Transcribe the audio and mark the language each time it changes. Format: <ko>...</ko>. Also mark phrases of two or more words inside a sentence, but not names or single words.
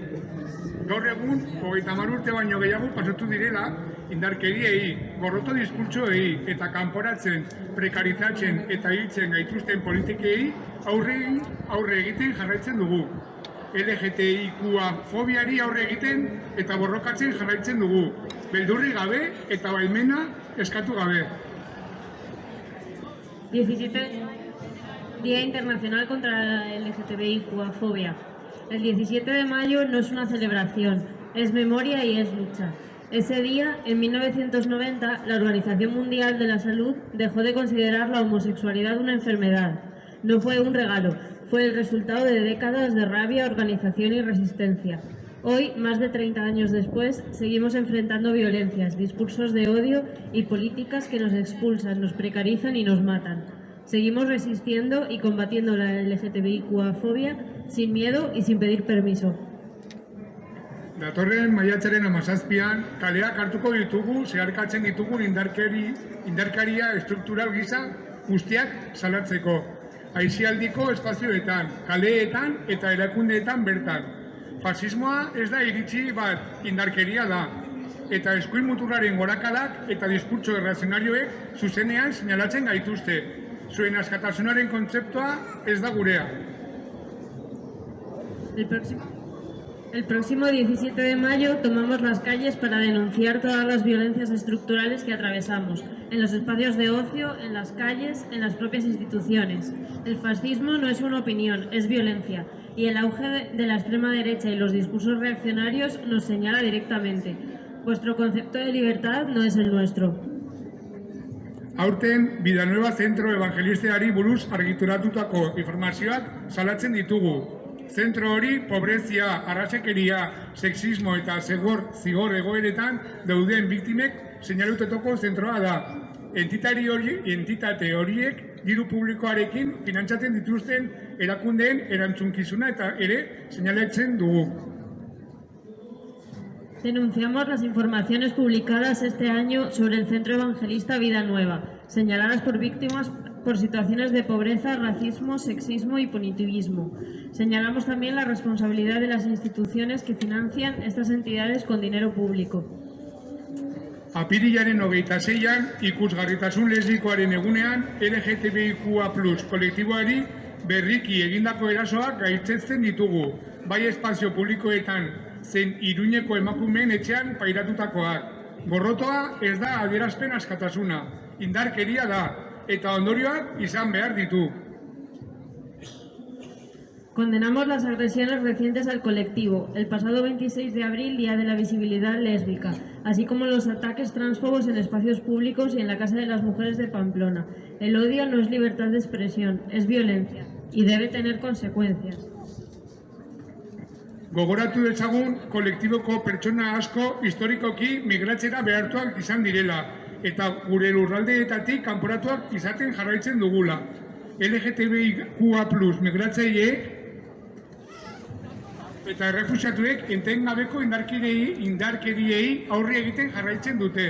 <eu>Gaur egun, 30 urte baino gehiago pasatu direla, indarkeriei, gorroto diskurtsoei eta kanporatzen, prekarizatzen eta hiltzen gaituzten politikei aurre egiten jarraitzen dugu. LGTBIQA fobiari aurre egiten eta borrokatzen jarraitzen dugu, beldurri gabe eta baimena eskatu gabe.</eu> <es>17 Día Internacional contra la LGTBIQ-fobia. El 17 de mayo no es una celebración, es memoria y es lucha. Ese día, en 1990, la Organización Mundial de la Salud dejó de considerar la homosexualidad una enfermedad. No fue un regalo, fue el resultado de décadas de rabia, organización y resistencia. Hoy, más de 30 años después, seguimos enfrentando violencias, discursos de odio y políticas que nos expulsan, nos precarizan y nos matan. Seguimos resistiendo y combatiendo la LGTBIQ-fobia sin miedo y sin pedir permiso.</es> <eu>Datorren maiatzaren 17an, kaleak hartuko ditugu, zeharkatzen ditugun indarkeria estruktural gisa guztiak salatzeko. Aisialdiko espazioetan, kaleetan eta erakundeetan bertan. Fasismoa ez da iritsi bat, indarkeria da. Eta eskuin muturraren gorakadak eta diskurtso errazionarioek zuzenean seinalatzen gaituzte. Zuen askatasunaren kontzeptua ez da gurea.</eu> <es>El próximo 17 de mayo tomamos las calles para denunciar todas las violencias estructurales que atravesamos, en los espacios de ocio, en las calles, en las propias instituciones. El fascismo no es una opinión, es violencia, y el auge de la extrema derecha y los discursos reaccionarios nos señala directamente. Vuestro concepto de libertad no es el nuestro.</es> <eu>Aurten, Bidanueva Zentro Evangelisteari buruz argituratutako informazioak salatzen ditugu. Zentro hori pobrezia, arrasekeria, sexismo eta zigor egoeretan dauden biktimek seinalututako zentroa da. Entitate horiek diru publikoarekin finantzatzen dituzten erakundeen erantzunkizuna eta ere seinalatzen dugu.</eu> <es>Denunciamos las informaciones publicadas este año sobre el Centro Evangelista Vida Nueva, señaladas por víctimas por situaciones de pobreza, racismo, sexismo y punitivismo. Señalamos también la responsabilidad de las instituciones que financian estas entidades con dinero público.</es> <eu>Apirilaren 26an, ikusgarritasun lesbikoaren egunean, LGTBIQA+ kolektiboari berriki egindako erasoak gaitzesten ditugu, bai espazio publikoetan zein Iruñeko emakumeen etxean pairatutakoak. Gorrotoa ez da adierazpen askatasuna, indarkeria da, eta ondorioak izan behar ditu.</eu> <es>Condenamos las agresiones recientes al colectivo, el pasado 26 de abril, Día de la Visibilidad Lésbica, así como los ataques transfobos en espacios públicos y en la Casa de las Mujeres de Pamplona. El odio no es libertad de expresión, es violencia, y debe tener consecuencias.</es> <eu>Gogoratu dezagun, kolektiboko pertsona asko historikoki migratzera behartuak izan direla, eta gure lurraldeetatik kanporatuak izaten jarraitzen dugula. LGTBIQA+ migratzaileek eta errefuxiatuek etengabeko indarkeriei aurre egiten jarraitzen dute.</eu>